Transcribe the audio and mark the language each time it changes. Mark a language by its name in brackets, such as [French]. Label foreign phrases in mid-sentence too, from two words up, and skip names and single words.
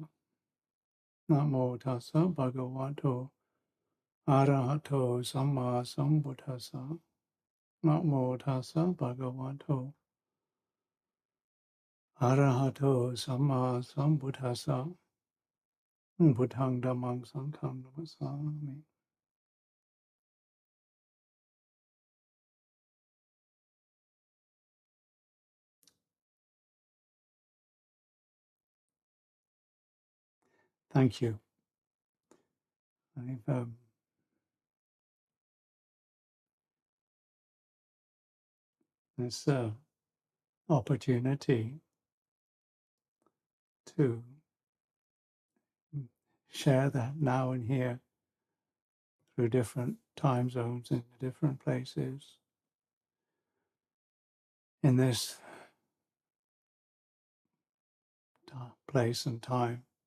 [Pali] Namo tassa bhagavato arahato samma sambuddhassa. Namo tassa bhagavato arahato samma sambuddhassa. Buddhang dhammang sanghang namassami. [English] Thank you. I've this opportunity to share that now and here through different time zones in different places in this place and time.